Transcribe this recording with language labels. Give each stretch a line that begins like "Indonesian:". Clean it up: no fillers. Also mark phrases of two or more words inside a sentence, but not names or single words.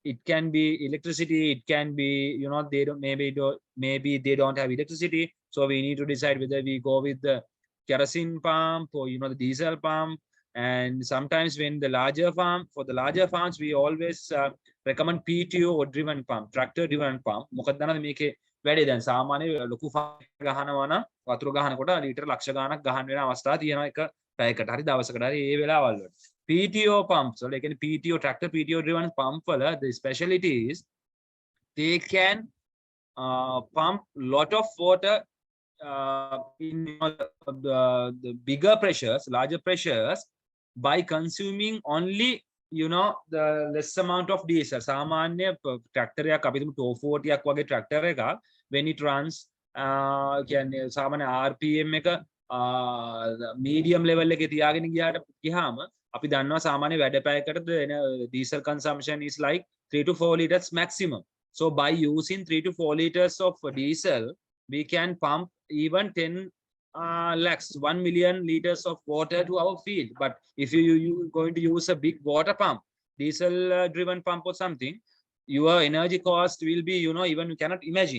English: it can be electricity, it can be, you know, they don't, maybe they don't have electricity, so we need to decide whether we go with the kerosene pump or, you know, the diesel pump. And sometimes when the for the larger farms, we always recommend PTO driven pump, tractor driven pump.
Sinhala: මොකද දන්නවද මේකේ වැඩේ දැන් සාමාන්‍ය ලොකු ෆාම් ගහනවා නම් වතුර ගහනකොට ලීටර් ලක්ෂ ගාණක් ගහන්න වෙන අවස්ථා තියෙනවා එක පැයකට හරි දවසකට හරි ඒ වෙලාවල් වල.
English: PTO pumps, so like in PTO tractor PTO driven pump, the specialty is they can pump lot of water in, you know, the bigger pressures, larger pressures, by consuming only, you know, the less amount of diesel.
Sinhala: සාමාන්‍ය tractor එකක් අපි තුමු 240 ක් වගේ tractor එකක්
English: when it runs
Sinhala: කියන්නේ සාමාන්‍ය RPM එක
English: medium level
Sinhala: එකේ තියාගෙන ගියාම අපි දන්නවා සාමාන්‍ය වැඩ පැයකට එන
English: diesel consumption is like 3 to 4 liters maximum. So by using 3 to 4 liters of diesel, we can pump even 10 lakhs, 1 million liters of water to our field. But if you going to use a big water pump, diesel driven pump or something, your energy cost will be, you know, even you cannot imagine.